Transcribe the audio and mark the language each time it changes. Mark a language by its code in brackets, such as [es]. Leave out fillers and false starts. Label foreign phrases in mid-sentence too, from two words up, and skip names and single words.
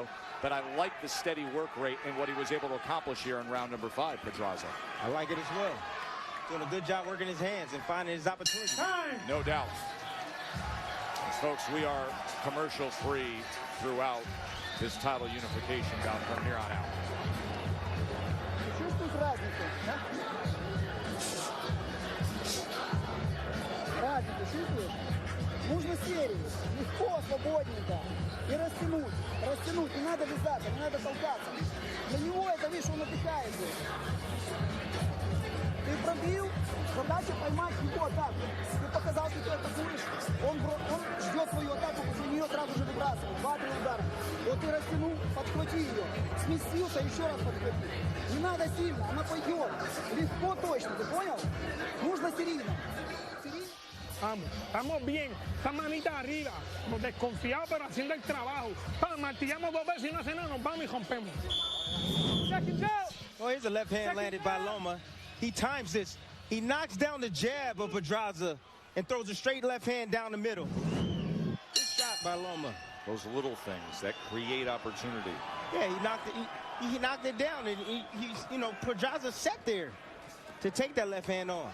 [en] But I like the steady work rate and what he was able to accomplish here in round number 5, Pedraza. I like it as well. Doing a good job working his hands and finding his opportunity. No doubt. As folks, we are commercial-free throughout this title unification bout from here on out. [ru] Разницу чувствуешь? Нужно серию. Легко, свободненько. И растянуть. Растянуть. Не надо вязаться, не надо толкаться. Для него это, видишь, он отдыхает здесь. Ты пробил, задача поймать его так. Ты показал, что ты атакуешь. Он ждет начинает свою атаку, после нее сразу же выбрасывает. 2-3 удара. Вот ты растянул, подхвати ее. Сместился, еще раз подхвати. Не надо сильно, она пойдет. Легко, точно, ты понял? Нужно серийно. [es] Vamos, estamos bien, esta manita arriba, nos desconfiamos pero haciendo el trabajo. Martillamos 2 veces y no hace nada, nos vamos y rompemos. [en] Oh, here's a left hand landed by Loma. He times this. He knocks down the jab of Pedraza and throws a straight left hand down the middle. Good shot by Loma. Those little things that create opportunity. Yeah, he knocked it down, and you know, Pedraza sat there to take that left hand on.